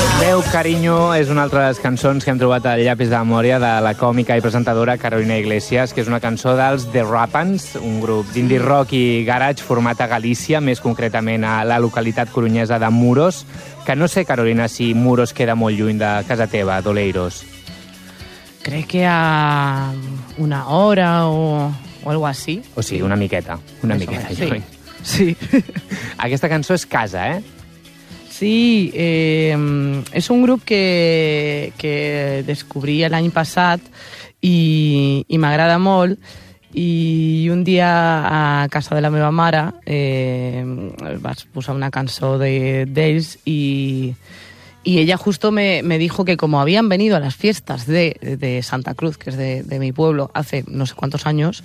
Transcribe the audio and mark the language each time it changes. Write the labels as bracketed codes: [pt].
[ca] Déu, carinyo, és una altra de les cançons que hem trobat al llapis de memòria de la còmica i presentadora Carolina Iglesias, que és una cançó dels The Rapans, un grup d'indie rock i garage format a Galícia, més concretament a la localitat coruñesa de Muros, que no sé, Carolina, si Muros queda molt lluny de casa teva, d'Oleiros. Crec que a una hora o algo así. O sigui, una miqueta, una més miqueta. Sí. Sí. Aquesta cançó és casa, eh? Sí, és un grup que descobrí l'any passat i m'agrada molt. I un dia a casa de la meva mare vaig posar una cançó d'ells i ella justo [es] me dijo que como habían venido a las fiestas de Santa Cruz, que es de mi pueblo, hace no sé cuántos años...